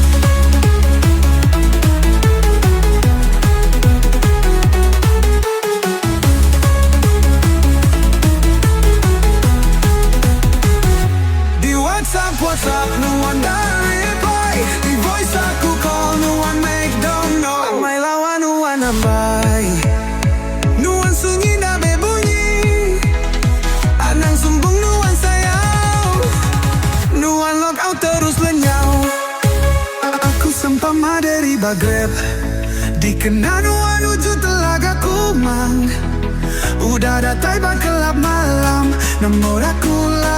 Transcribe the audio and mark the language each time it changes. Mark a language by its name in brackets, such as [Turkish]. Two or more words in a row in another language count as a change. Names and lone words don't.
[Iban] Di WhatsApp nuan dah reply, di voice aku call nuan make [English] don't know. [Iban] Amai lawan nuan ambai, nuan sunyi dah berbunyi, anang sumbung nuan sayang, nuan logout terus lenyau. Aku sempama dari Maghreb, dikena nuan uju telaga kumang, udah datai bang kelab malam, nomor aku